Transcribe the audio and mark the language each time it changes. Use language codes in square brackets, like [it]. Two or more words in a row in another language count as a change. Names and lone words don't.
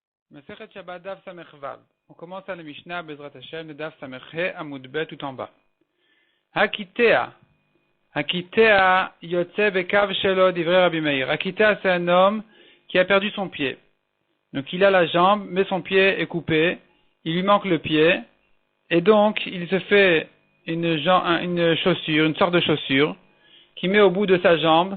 [he] מסכת שבת דף סמך וו. [fr] On commence à la Mishnah [he] בעזרת השם [fr] de [he] דף סמך הא עמוד בית [fr] tout en bas. [he] הקיטע יוצא בקב שלו דברי רבי מאיר. Hakitea, [fr] c'est un homme qui a perdu son pied. Donc il a la jambe, mais son pied est coupé, il lui manque le pied, et donc il se fait une chaussure, une sorte de chaussure, qu'il met au bout de sa jambe.